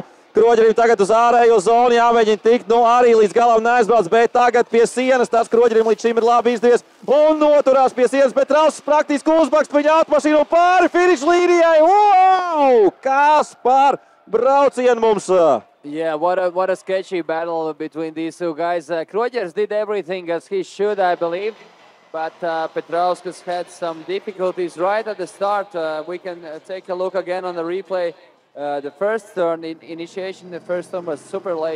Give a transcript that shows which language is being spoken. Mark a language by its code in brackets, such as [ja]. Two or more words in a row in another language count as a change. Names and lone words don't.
[lv] Kroģerim tagad uz ārējo zonu jāmēģina tikt, arī līdz galam neaizbrauc, bet tagad pie sienas, tas Kroģerim līdz šim ir labi izdevies un noturās pie sienas. Petrauskas praktiski uzbakst viņa automašīnu pāri finiša līnijai. Wow! Kas par braucienu mums? [en] Yeah, what a sketchy battle between these two guys. Kroģeris did everything as he should, I believe. But Petrauskas had some difficulties right at the start. We can take a look again on the replay. The first turn initiation, the first turn was super late.